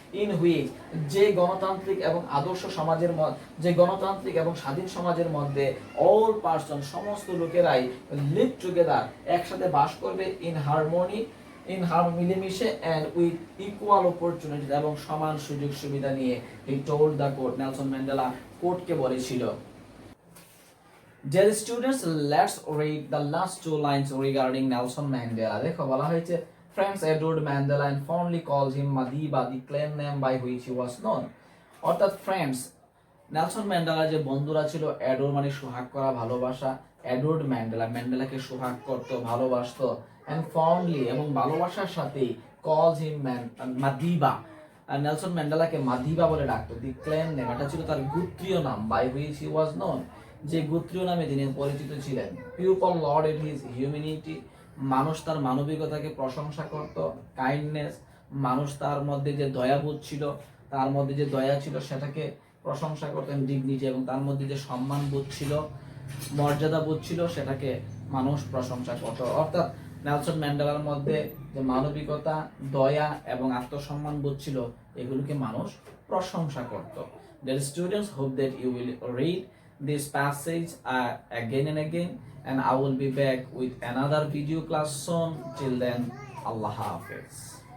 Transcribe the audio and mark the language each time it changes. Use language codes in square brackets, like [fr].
[en] in which, [bn] যে গণতান্ত্রিক এবং আদর্শ সমাজের যে গণতান্ত্রিক এবং স্বাধীন সমাজের মধ্যে [en] all person, [bn] সমস্ত লোকেরাই [en] live together, [bn] একসাথে বাস করবে, [en] in harmony, [bn] মিলেমিশে, [en] and with equal opportunity, [bn] এবং সমান সুযোগ সুবিধা নিয়ে। [en] he told the court, [bn] Nelson Mandela কোর্টকে বলেছিল। [en] Dear students, let's read the last two lines regarding Nelson Mandela. [bn] দেখো বলা হয়েছে, [en] friends adored Mandela and fondly called him Madiba, the clan name by which he was known. [bn] অর্থাৎ friends, Nelson Mandela যে বন্ধুরা ছিল, adore মানে সোহাগ করা, ভালোবাসা, অ্যাডোর্ড ম্যান্ডেলা, ম্যান্ডেলাকে সোহাগ করত, ভালোবাসতো, [en] and fondly [bn] এবং ভালোবাসার সাথে [en] calls him [bn] মাদিবা, আর নেলসন ম্যান্ডেলাকে মাদিবা বলে ডাকতো। [en] the clan name, [bn] এটা ছিল তার গোত্রীয় নাম, [en] by which he was known, [bn] যে গোত্রীয় নামে তিনি পরিচিত ছিলেন। [en] people lauded his humanity, [bn] মানুষ তার মানবিকতাকে প্রশংসা করত। কাইন্ডনেস, মানুষ তার মধ্যে যে দয়াবোধ ছিল, তার মধ্যে যে দয়া ছিল সেটাকে প্রশংসা করতেন। ডিগনিটি, এবং তার মধ্যে যে সম্মান বোধ ছিল, মর্যাদা বোধ ছিল, সেটাকে মানুষ প্রশংসা করত। অর্থাৎ নেলসন ম্যান্ডেলার মধ্যে যে মানবিকতা, দয়া এবং আত্মসম্মান বোধ ছিল, এগুলোকে মানুষ প্রশংসা করত। [en] Dear students, hope that you will read this passage again and again, and I will be back with another video class soon. Till then, Allah Hafiz.